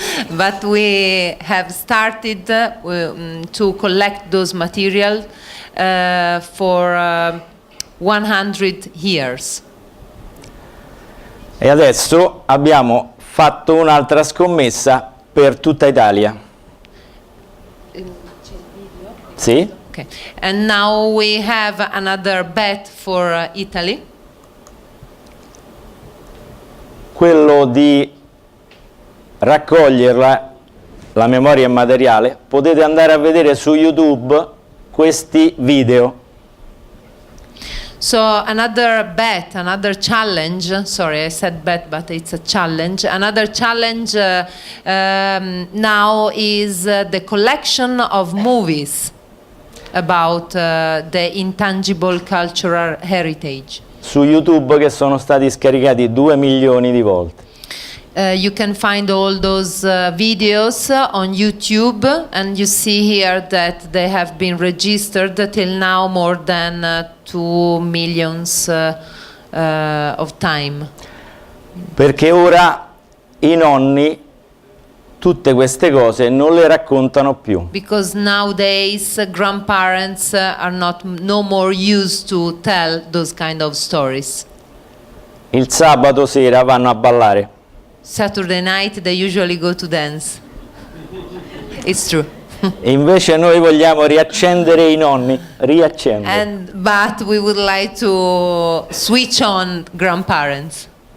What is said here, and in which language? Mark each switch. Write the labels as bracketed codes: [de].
[en] But we have started to collect those materials for 100 years. [it] E adesso abbiamo fatto un'altra scommessa per tutta Italia. Sì? [en] Okay. And now we have another bet for Italy. [it] Quello di raccoglierla, la memoria immateriale. Potete andare a vedere su YouTube questi video. [en] So another bet, another challenge, sorry I said bet but it's a challenge, another challenge now is the collection of movies about the intangible cultural heritage. [it] Su YouTube che sono stati scaricati 2 milioni di volte. [en] You can find all those videos on YouTube, and you see here that they have been registered till now more than 2 millions of time. [it] Perché ora i nonni tutte queste cose non le raccontano più. [en] Because nowadays grandparents are no more used to tell those kind of stories. [it] Il sabato sera vanno a ballare. [en] Saturday night they usually go to dance. It's true. [it] E invece noi vogliamo riaccendere i nonni, riaccendere. [en] But we would like to switch on grandparents.